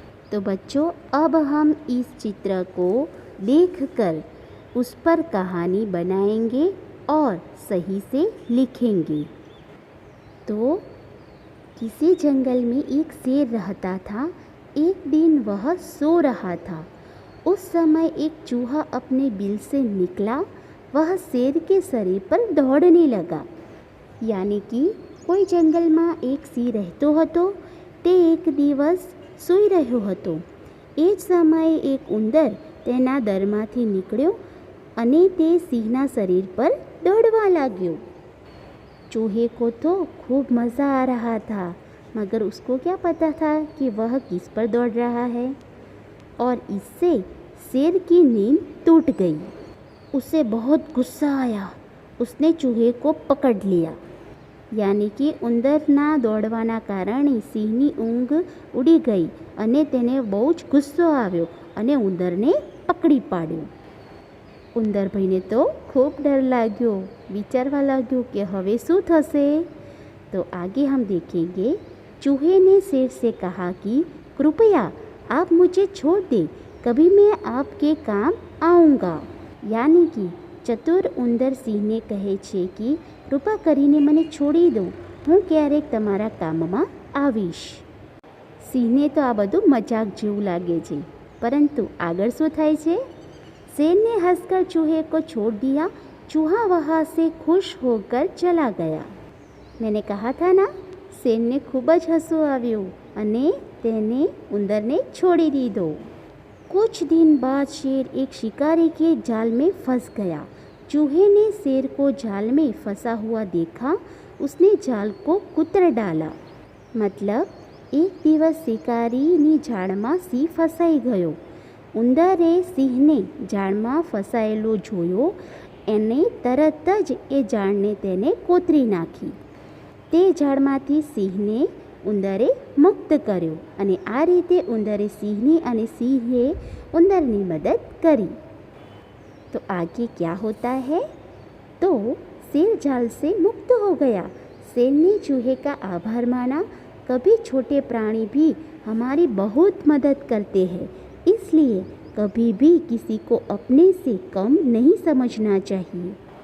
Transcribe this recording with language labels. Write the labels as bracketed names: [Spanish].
[Hindi] तो बच्चों, अब हम इस चित्र को देखकर उस पर कहानी बनाएंगे और सही से लिखेंगे। तो किसी जंगल में एक शेर रहता था। एक दिन वह सो रहा था। उस समय एक चूहा अपने बिल से निकला। वह शेर के शरीर पर दौड़ने लगा। यानी कि [Gujarati] કોઈ જંગલમાં એક સિંહ રહેતો હતો। તે એક દિવસ સૂઈ રહ્યો હતો। એ જ સમયે એક ઉંદર તેના દરમાંથી નીકળ્યો અને તે સિંહના શરીર પર દોડવા लाग्यो। [Hindi] चूहे को तो खूब मज़ा आ रहा था, मगर उसको क्या पता था कि वह किस पर दौड़ रहा है, और इससे शेर की नींद टूट गई। उसे बहुत गुस्सा आया। उसने चूहे को पकड़ लिया। यानी कि [Gujarati] ઉંદરના દોડવાના કારણે સિંહની ઊંઘ ઉડી ગઈ અને તેને બહુ જ ગુસ્સો આવ્યો અને ઉંદરને પકડી પાડ્યો। ઉંદરભાઈને તો ખૂબ ડર लाग्यो। વિચારવા लाग्यो कि હવે શું થશે। [Hindi] तो आगे हम देखेंगे। चूहे ने शेर से कहा कि कृपया आप मुझे छोड़ दें, कभी मैं आपके काम आऊँगा। यानी कि [Gujarati] ચતુર ઉંદર સિંહને કહે છે કે કૃપા કરીને મને છોડી દો, હું ક્યારેક તમારા કામમાં આવીશ। સિંહને તો આ બધું મજાક જેવું લાગે છે, પરંતુ આગળ શું થાય છે? [Hindi] शेर ने हंसकर चूहे को छोड़ दिया। चूहा वहाँ से खुश होकर चला गया। मैंने कहा था ना, शेर ने खूब [Gujarati] જ હસવું આવ્યું અને તેને ઉંદરને છોડી દીધો। [Hindi] कुछ दिन बाद शेर एक शिकारी के जाल में फंस गया। चूहे ने शेर को जाल में फंसा हुआ देखा। उसने जाल को कुतर डाला। मतलब [Gujarati] एक दिवस शिकारीनी जाळમાં સિંહ ફસાઈ ગયો। ઉંદરે સિંહને જાળમાં ફસાયેલો જોયો અને તરત જ એ જાળને તેને કોતરી નાખી। તે જાળમાંથી સિંહને ઉંદરે મુક્ત કર્યો અને આ રીતે ઉંદરે સિંહની અને સિંહે ઉંદરની મદદ કરી। [Hindi] तो आगे क्या होता है? तो शेर जाल से मुक्त हो गया। शेर ने चूहे का आभार माना। कभी छोटे प्राणी भी हमारी बहुत मदद करते हैं, इसलिए कभी भी किसी को अपने से कम नहीं समझना चाहिए।